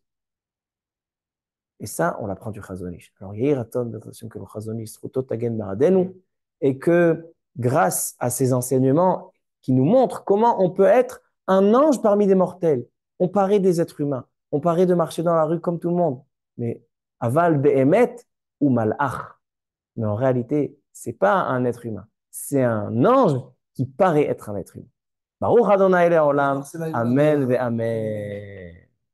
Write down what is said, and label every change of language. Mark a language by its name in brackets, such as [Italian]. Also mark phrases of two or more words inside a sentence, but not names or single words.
[French] Et ça, on l'apprend du Chazon Ish. Alors, il y a l'attention que le Chazon Ish et que grâce à ces enseignements qui nous montrent comment on peut être un ange parmi des mortels. On paraît des êtres humains. On paraît de marcher dans la rue comme tout le monde. [Hebrew] Mais אבל באמת הוא מלאך. [French] Mais en réalité, c'est pas un être humain. C'est un ange qui paraît être un être humain. [Hebrew] ברוך אדוני לעולם. אמן ואמן.